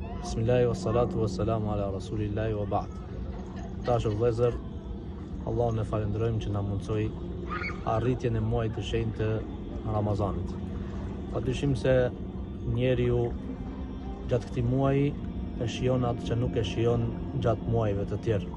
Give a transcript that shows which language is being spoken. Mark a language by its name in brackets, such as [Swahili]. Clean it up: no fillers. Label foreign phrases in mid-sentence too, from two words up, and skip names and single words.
[Arabic] بسم الله والصلاة والسلام على رسول الله وبعد. [Albanian] Tash vëllezër, Allahun e falenderojmë që na mundsoi arritjen e muajit të shenjtë të Ramazanit. Padyshim se njeriu gjatë këtij muaji e shijon atë që nuk e shijon gjatë muajve të tjerë.